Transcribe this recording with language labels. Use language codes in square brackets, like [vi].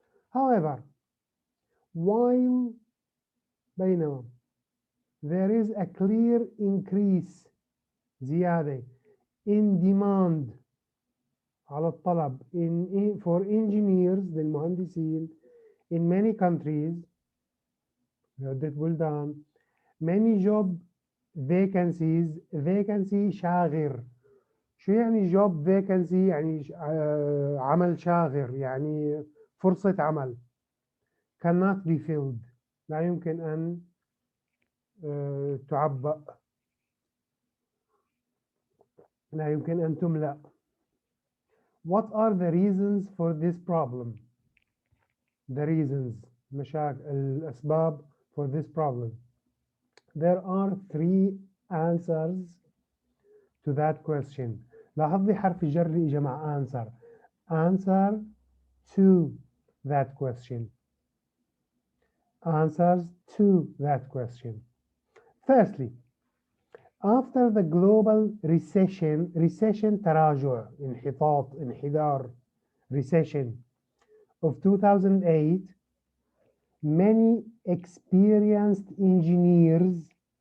[en] however while بينما there is a clear increase زيادة in demand [ar] على الطلب [en] for engineers للمهندسين in many countries [ar] عدة بلدان. [en] many job vacancies، vacancy شاغر. [ar] شو يعني job vacancy؟ يعني عمل شاغر، يعني فرصة عمل. [en] cannot be filled [ar] لا يمكن أن تعبأ، لا يمكن أن تملأ. [en] What are the reasons for this problem؟ the reasons الأسباب for this problem. There are 3 answers to that question. [ar] لاحظي حرف الجر اللي إجا مع answer. [en] answer to that question. answers to that question. Firstly, after the global recession [ar] تراجع، انحطاط، انحدار، [en] recession of 2008, many experienced engineers،